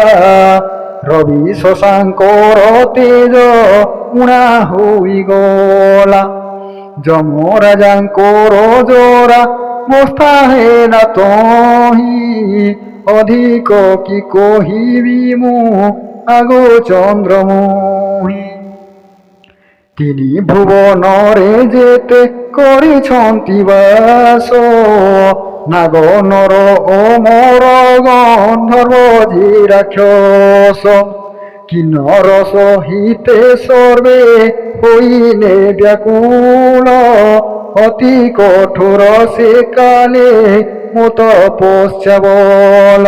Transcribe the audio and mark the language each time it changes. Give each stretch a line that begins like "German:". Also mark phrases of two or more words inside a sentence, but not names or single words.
Odia: ରବି ଶଶାଙ୍କର ତେଜ ଊଣା ହୋଇ ଗଲା ଯମରାଜଙ୍କର ଜୋର ମୋସ୍ତା ହେଲା ତହିଁ ଅଧିକ କି କହିବି ମୁଁ ଆଗୋ ଚନ୍ଦ୍ରମୁହୀ ତିନି ଭୁବନ ରେ ଯେତେ କରିଛନ୍ତି ବାସ। ନାଗ ନର ଅମର ଗନ୍ଧର୍ବ ଜି ରାକ୍ଷସ। କିନ୍ନର ସହିତେ ସର୍ବେ ହୋଇଲେ ବ୍ୟାକୁଳ। ଅତି କଠୋର ସେ କାଲେ ମୋ ତପସ୍ୟା ବଳ।